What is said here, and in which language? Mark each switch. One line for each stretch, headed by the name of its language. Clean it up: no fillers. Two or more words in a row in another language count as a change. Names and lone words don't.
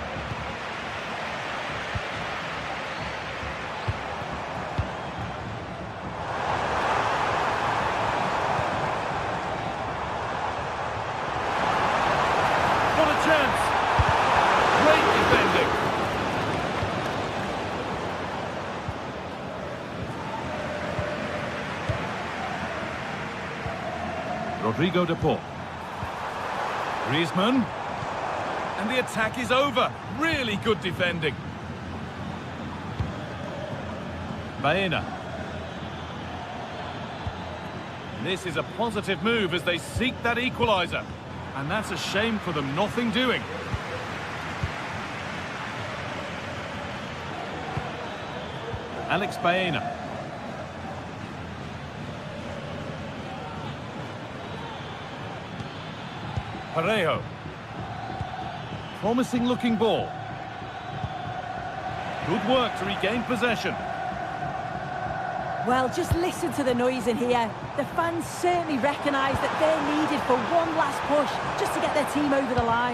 English: What a chance! Great defending. Rodrigo de Paul. Griezmann. And the attack is over. Really good defending. Baena. This is a positive move as they seek that equaliser. And that's a shame for them, nothing doing. Alex Baena. Parejo. Promising looking ball. Good work to regain possession. Well, just listen to the noise in here. The fans certainly recognise that they're needed for one last push, just to get their team over the line.